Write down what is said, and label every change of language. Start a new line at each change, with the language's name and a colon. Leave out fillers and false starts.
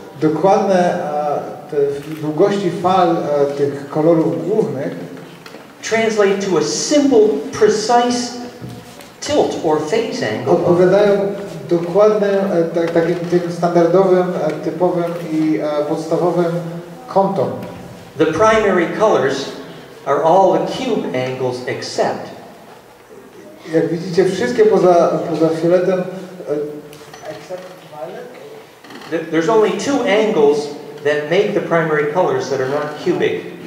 Polish: dokładne te długości fal tych kolorów głównych,
English: translate to a simple, precise tilt or phase angle.
Polish: Odpowiadają dokładnym, takim standardowym, typowym i podstawowym kątom.
English: The primary colors are all the cube angles except.
Polish: Jak widzicie, wszystkie poza fioletem,
English: except violet. There's only 2 angles that make the primary colors that are not cubic.